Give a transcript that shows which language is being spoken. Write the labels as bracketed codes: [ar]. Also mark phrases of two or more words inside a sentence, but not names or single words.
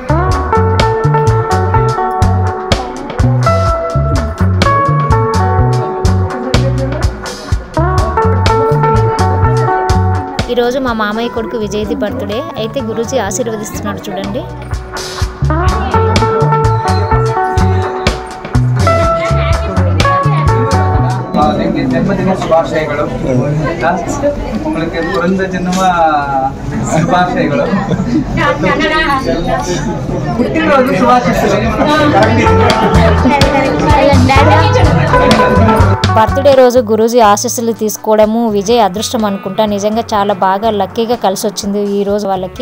[te] ఈరోజు మా మామయ్య కొడుకు విజయ్ది బర్త్డే అయితే గురూజీ ఆశీర్వదిస్తున్నాడు చూడండి. [kn] ಜನ್ಮದಿನ ಶುಭಾಶಯಗಳು. [ta] உங்களுக்கு பிறந்த ஜென்ம ಶುಭಾಶಯಗಳು. [kn] ಹುಟ್ಟಿರೋದು ಶುಭಾಶಯಗಳು. [te] బర్త్డే రోజు గురూజీ ఆశీస్సులు తీసుకోవడము విజయ్ అదృష్టం అనుకుంటా. నిజంగా చాలా బాగా లక్కీగా కలిసి వచ్చింది ఈ రోజు వాళ్ళకి.